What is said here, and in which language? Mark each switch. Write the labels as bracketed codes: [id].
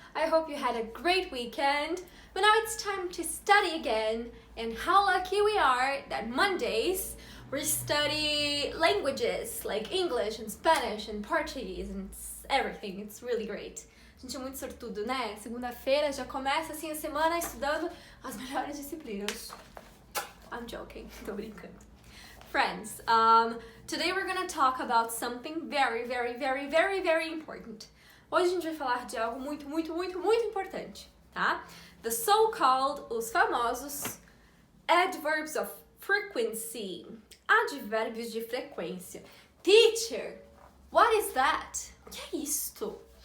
[en] I hope you had a great weekend. But now it's time to study again. And how lucky we are that Mondays we study languages like English and Spanish and Portuguese and everything. It's really great. [pt] A gente é muito sortudo, né? Segunda-feira já começa assim a semana estudando as melhores disciplinas. [en] I'm joking, [pt] tô brincando. [en] Friends, today we're gonna talk about something very important. [pt] Hoje a gente vai falar de algo muito importante, tá? [en] The so-called, [pt] os famosos [en] adverbs of frequency, [pt] advérbios de frequência. [en] Teacher, what is that? [pt] O que é isto?